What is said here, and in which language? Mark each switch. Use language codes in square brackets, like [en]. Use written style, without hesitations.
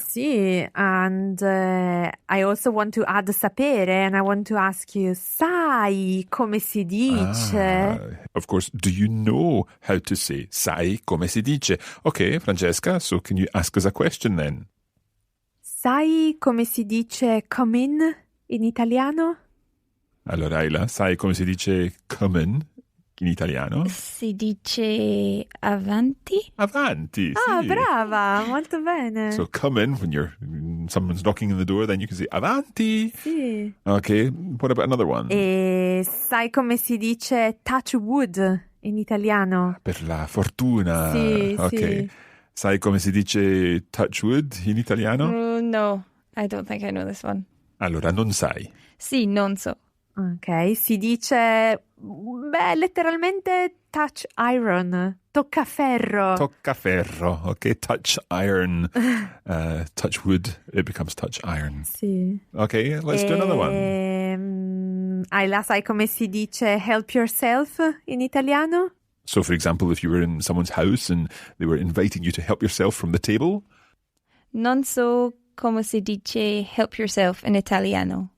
[en] Sì, and I also want to add sapere, and I want to ask you, [it] sai come si dice? [en] Of course, do you know how to say [it] sai come si dice? [en] Okay, Francesca, so can you ask us a question then? [it] Sai come si dice come in italiano? Allora, Isla, sai come si dice come in italiano? Si dice avanti. Avanti, Ah, sì. brava, molto bene. [en] So come in when someone's knocking on the door, then you can say avanti. [it] Sì. [en] Okay, what about another one? [it] E sai come si dice [en] touch wood [it] in italiano? Per la fortuna. Sì, [en] okay. [it] sì. Sai come si dice [en] touch wood [it] in italiano? [en] No, I don't think I know this one. [it] Allora, non sai. Sì, non so. Ok, si dice, letteralmente [en] touch iron, [it] toccaferro. [en] Toccaferro, okay, touch iron. Touch wood, it becomes touch iron. [it] Sì. [en] Okay, let's do another one. [it] Ayla, sai come si dice [en] help yourself [it] in italiano? [en] So, for example, if you were in someone's house and they were inviting you to help yourself from the table. [it] Non so come si dice [en] help yourself [it] in italiano.